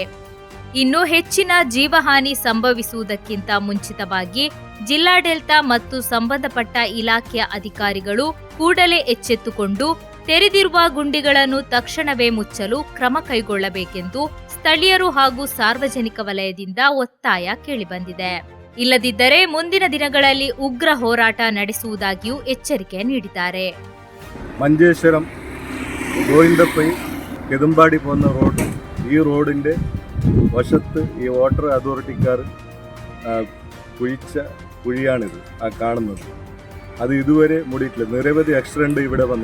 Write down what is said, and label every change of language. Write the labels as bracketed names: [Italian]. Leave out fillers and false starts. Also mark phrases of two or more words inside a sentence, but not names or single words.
[Kannada] ಇನ್ನು ಹೆಚ್ಚಿನ ಜೀವಹಾನಿ ಸಂಭವಿಸುವುದಕ್ಕಿಂತ ಮುಂಚಿತವಾಗಿ ಜಿಲ್ಲಾಡಳಿತ ಮತ್ತು ಸಂಬಂಧಪಟ್ಟ ಇಲಾಖೆಯ ಅಧಿಕಾರಿಗಳು ಕೂಡಲೇ ಎಚ್ಚೆತ್ತುಕೊಂಡು ತೆರೆದಿರುವ ಗುಂಡಿಗಳನ್ನು ತಕ್ಷಣವೇ ಮುಚ್ಚಲು ಕ್ರಮ ಕೈಗೊಳ್ಳಬೇಕೆಂದು ಸ್ಥಳೀಯರು ಹಾಗೂ ಸಾರ್ವಜನಿಕ ವಲಯದಿಂದ ಒತ್ತಾಯ ಕೇಳಿಬಂದಿದೆ. ಇಲ್ಲದಿದ್ದರೆ ಮುಂದಿನ ದಿನಗಳಲ್ಲಿ ಉಗ್ರ ಹೋರಾಟ ನಡೆಸುವುದಾಗಿಯೂ ಎಚ್ಚರಿಕೆ ನೀಡಿದ್ದಾರೆ. [Malayalam] മഞ്ചേശ്വരം ഗോവിന്ദപ്പൈ കെതുമ്പാടി പോകുന്ന റോഡ്, ഈ റോഡിൻ്റെ വശത്ത് ഈ വാട്ടർ അതോറിറ്റിക്കാർ കുഴിച്ച കുഴിയാണിത് ആ കാണുന്നത്. അത് ഇതുവരെ മൂടിയിട്ടില്ല. നിരവധി ആക്സിഡൻറ്റ് ഇവിടെ വന്നു.